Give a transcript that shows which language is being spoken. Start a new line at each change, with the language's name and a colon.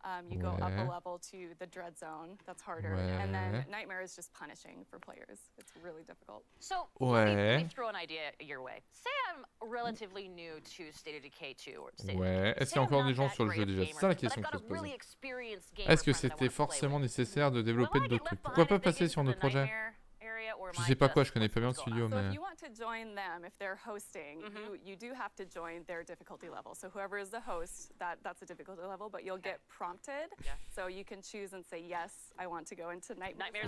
English: You go up a level to the dread zone. That's harder. And then Nightmare is just punishing for players. It's really difficult. So, let me throw an idea your way. Say I'm relatively new to State of Decay 2 or State of Decay.
French: Est-ce qu'il y a encore des gens sur le jeu déjà? C'est ça la question qu'il faut se poser. Est-ce que c'était forcément nécessaire de développer d'autres trucs? Pourquoi pas passer sur notre projet? Je sais pas quoi, je connais pas bien le studio,
English: So
French: mais...
English: if you want to join them, if they're hosting, you do have to join their difficulty level. So whoever is the host, that's a difficulty level, but you'll get prompted. So you can choose and say, yes, I want to go into Nightmare